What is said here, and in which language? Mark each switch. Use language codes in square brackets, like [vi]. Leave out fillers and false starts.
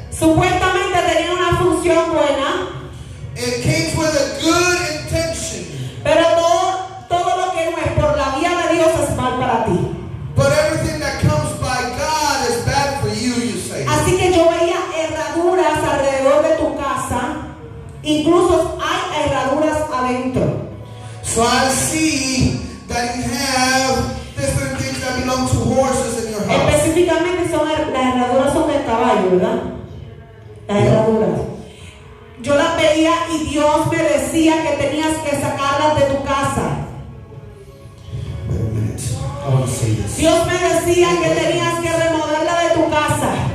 [es] Supuestamente tenía una función buena, [en] It came with a good intention, [es] pero todo lo que no es por la vía de Dios es mal para ti. [en] but everything that comes by God is bad for you, you say. [es] Así que yo veía herraduras alrededor de tu casa, incluso hay herraduras adentro. [en] So I see that you have different things that belong to horses in your house. [es] Específicamente las herraduras son de caballo, ¿verdad? Las herraduras. Yo las veía y Dios me decía que tenías que sacarlas de tu casa. [en] Wait a minute. I want to say this. [es] Dios me decía que tenías que removerla de tu casa.